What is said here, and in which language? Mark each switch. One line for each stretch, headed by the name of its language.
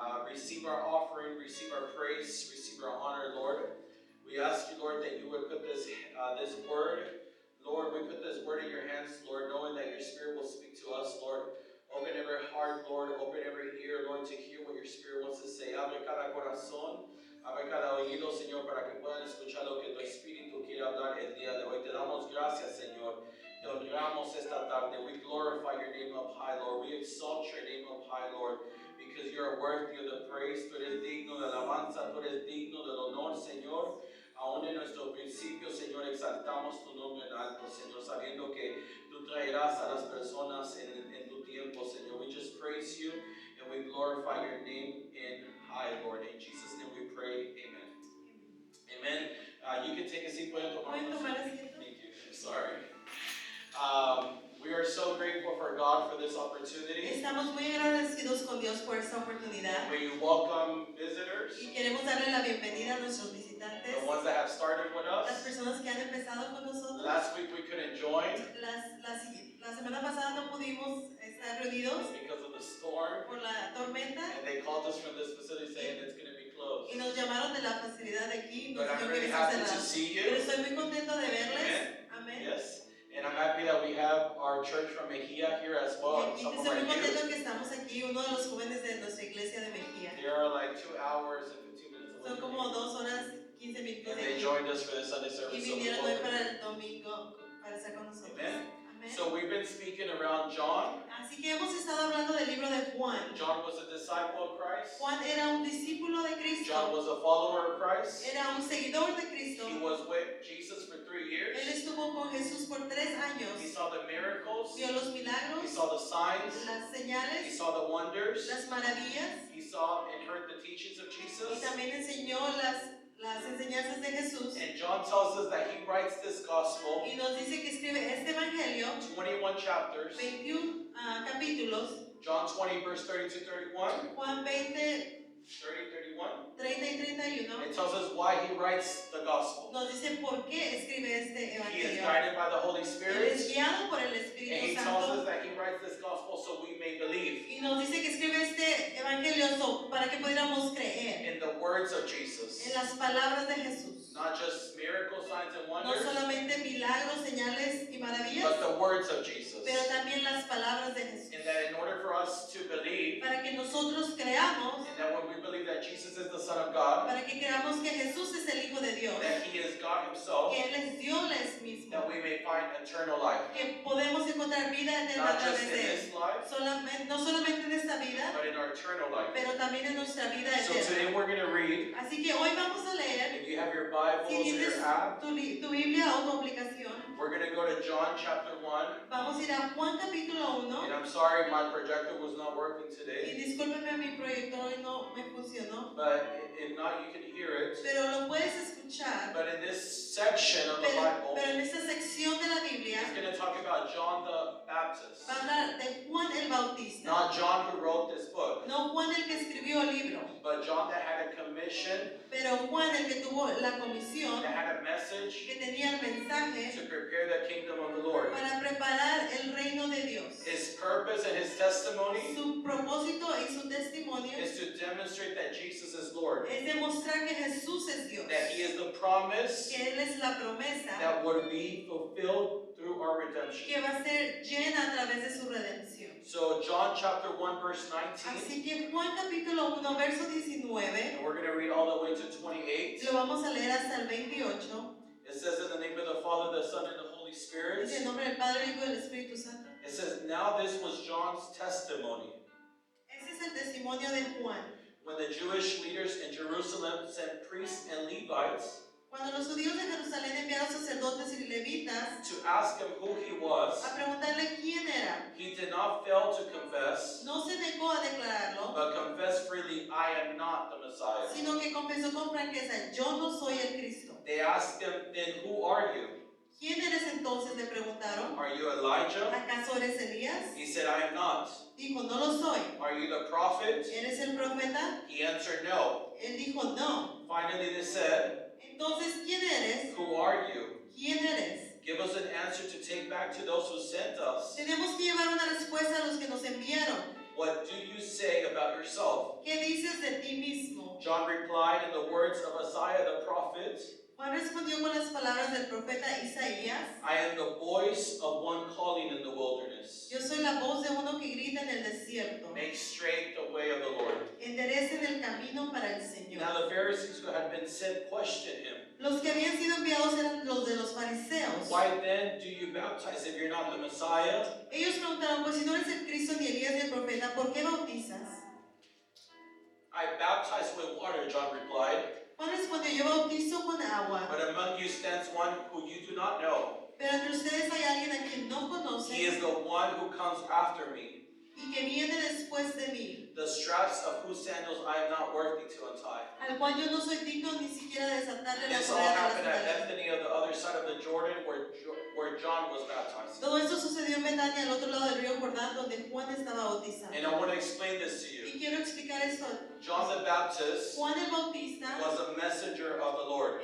English: receive our offering, receive our praise, receive our honor, Lord. We ask you, Lord, that you would put this word, Lord, we put this word in your hands, Lord, knowing that your Spirit will speak to us, Lord. Open every heart, Lord, open every ear, Lord, to hear what your Spirit wants to say.
Spanish: Abre cada corazón, abre cada oído, Señor, para que puedan escuchar lo que tu Espíritu quiere hablar el día de hoy. Te damos gracias, Señor. Te honramos esta tarde.
English: We glorify your name up high, Lord. We exalt your name up high, Lord, because you are worthy of the praise.
Spanish: Tú eres digno de alabanza, tú eres digno del honor, Señor. Aún en nuestro principio, Señor, exaltamos tu nombre en alto, Señor, sabiendo que tú traerás a las personas en tu tiempo, Señor.
English: We just praise you and we glorify your name in high, Lord. In Jesus' name we pray, amen. Amen. You can take a seat.
Spanish: Pueden tomar asiento.
English: Thank you. I'm sorry. We are so grateful for God for this opportunity.
Spanish: Estamos muy agradecidos con Dios por esta oportunidad.
English: We welcome visitors.
Spanish: Y queremos darle la bienvenida a nuestros visitantes.
English: The ones that have started with us.
Spanish: Las personas que han empezado con nosotros.
English: Last week we couldn't join.
Spanish: La semana pasada no pudimos estar reunidos
English: because of the storm.
Spanish: Por la tormenta.
English: And they called us from this facility saying it's going to be closed.
Spanish: Y nos llamaron de la facilidad de aquí.
English: But I'm really happy to see you.
Spanish: Pero estoy muy contento de verles.
English: Amen. Yes. And I'm happy that we have our church from Mejia here as well.
Spanish: Y estoy muy contento que estamos aquí, uno de los jóvenes de nuestra iglesia de Mejia.
English: They are like 2 hours and 15 minutes away.
Spanish: Son como 2 horas 15 minutos.
English: And they joined us for the Sunday service.
Spanish: Y vinieron hoy para el domingo para estar con nosotros.
English: Amen. So we've been speaking around John.
Spanish: Así que hemos estado hablando del libro de Juan.
English: John was a disciple of Christ.
Spanish: Juan era un discípulo de Cristo.
English: John was a follower of Christ.
Spanish: Era un seguidor de Cristo.
English: He was with Jesus for 3 years.
Spanish: Él estuvo con Jesús por 3 años.
English: He saw the miracles.
Spanish: Vio los milagros.
English: He saw the signs.
Spanish: Las señales.
English: He saw the wonders.
Spanish: Las maravillas.
English: He saw and heard the teachings of Jesus.
Spanish: Y también enseñó las enseñanzas de Jesús.
English: And John tells us that he writes this gospel.
Spanish: Y nos dice que escribe este evangelio.
English: 21 chapters.
Spanish: 21 capítulos.
English: John 20 verse 30 to 31.
Spanish: Juan 20 31. 30 y 31.
English: It tells us why he writes the gospel.
Spanish: Nos dice por qué escribe este evangelio.
English: He is guided by the Holy Spirit.
Spanish: Él es guiado por el Espíritu
English: and he
Spanish: Santo.
English: tells us that he writes this gospel so we may believe.
Spanish: Y nos dice que escribe este evangelio para que pudiéramos creer.
English: In the words of Jesus.
Spanish: En las palabras de Jesús.
English: Not just miracles, signs and
Spanish: No
English: wonders.
Spanish: solamente milagros, señales y maravillas.
English: But the words of Jesus.
Spanish: Pero también las palabras de Jesús.
English: And that in order for us to believe.
Spanish: Para que nosotros creamos.
English: And that when we believe that Jesus is the Son of God.
Spanish: Para que creamos que Jesús es el Hijo de Dios.
English: That he is God himself.
Spanish: Que él es Dios mismo.
English: That we may find eternal life.
Spanish: Que podemos encontrar vida eterna a través de él. No solamente en esta vida.
English: But in our eternal life.
Spanish: Pero también en nuestra vida eterna.
English: So today we're going to read.
Spanish: Así que hoy vamos a leer.
English: If you have your Bibles
Spanish: Si
English: or
Spanish: tienes
English: your app.
Spanish: tu Biblia o tu aplicación.
English: We're going to go to John chapter 1.
Spanish: Vamos a ir a Juan capítulo 1.
English: And I'm sorry my projector was not working
Spanish: Y
English: today.
Spanish: discúlpeme, mi proyector hoy no me funcionó.
English: But if not, you can hear it.
Spanish: Pero lo puedes escuchar.
English: But in this section of the Bible,
Spanish: pero en esta sección de la Biblia,
English: it's going to talk about John the Baptist.
Spanish: Va a hablar de Juan el Bautista.
English: Not John who wrote this book.
Spanish: No Juan el que escribió el libro.
English: But John that had a commission.
Spanish: Pero Juan el que tuvo la comisión.
English: That had a message.
Spanish: Que tenía el mensaje.
English: To prepare the kingdom of the Lord.
Spanish: Para preparar el reino de Dios.
English: His purpose and his testimony.
Spanish: Su propósito y su testimonio.
English: Is to demonstrate that Jesus is Lord.
Spanish: Es demostrar que Jesús es Dios.
English: That he is the promise.
Spanish: Que él es la promesa.
English: That would be fulfilled through our redemption.
Spanish: Que va a ser llena a través de su redención.
English: So John chapter 1 verse 19.
Spanish: Así que Juan capítulo 1 verso 19.
English: And we're going to read all the way to 28.
Spanish: Lo vamos a leer hasta el 28.
English: It says in the name of the Father, the Son, and the Holy Spirit.
Spanish: Dice en nombre del Padre, el Hijo y del Espíritu Santo.
English: It says, now this was John's testimony.
Spanish: Ese es el testimonio de Juan.
English: When the Jewish leaders in Jerusalem sent priests and Levites.
Spanish: Cuando los judíos de Jerusalén enviaron sacerdotes y levitas
English: to ask him who he was,
Spanish: a preguntarle quién era,
English: he did not fail to confess,
Spanish: no se negó a declararlo,
English: but confessed freely, I am not the Messiah.
Spanish: sino que confesó con franqueza, yo no soy el Cristo.
English: They asked him, then who are you?
Spanish: ¿Quién eres entonces? Le preguntaron.
English: Are you Elijah?
Spanish: ¿Acaso eres Elías?
English: He said, I am not.
Spanish: Dijo, no lo soy.
English: Are you the prophet?
Spanish: ¿Eres el profeta?
English: He answered, no.
Spanish: Él dijo, no.
English: Finally they said,
Spanish: entonces, ¿quién eres?
English: who are you?
Spanish: ¿Quién eres?
English: Give us an answer to take back to those who sent us.
Spanish: Tenemos que llevar una respuesta a los que nos enviaron.
English: What do you say about about yourself?
Spanish: ¿Qué dices de ti mismo?
English: John replied in the words of Isaiah the prophet,
Spanish: Juan respondió con las palabras del profeta Isaías.
English: I am the voice of one calling in the wilderness.
Spanish: Yo soy la voz de uno que grita en el desierto.
English: Make straight the way of the Lord.
Spanish: Enderecen el camino para el Señor.
English: Now the Pharisees who had been sent questioned him.
Spanish: Los que habían sido enviados eran los de los fariseos.
English: Why then do you baptize if you're not the Messiah?
Spanish: Ellos preguntaron, pues si no eres el Cristo ni Elías ni el profeta, ¿por qué bautizas?
English: I baptize with water, John replied.
Spanish: Juan respondió, yo bautizo con agua.
English: But among you stands one who you do not know.
Spanish: Pero entre ustedes hay alguien a quien no conocen.
English: He is the one who comes after me,
Spanish: Y que viene después de mí,
English: the straps of whose sandals I am not worthy to untie.
Spanish: al cual yo no soy digno ni siquiera de desatarle la
English: This all
Spanish: correa de las
English: happened at
Spanish: sandalias.
English: Bethany on the other side of the Jordan where John was baptized.
Spanish: Todo esto sucedió en Betania, al otro lado del río Jordán, donde Juan estaba bautizando.
English: And I want to explain this to you.
Spanish: Y quiero explicar esto.
English: John the Baptist
Spanish: Juan el Bautista
English: was a messenger of the Lord.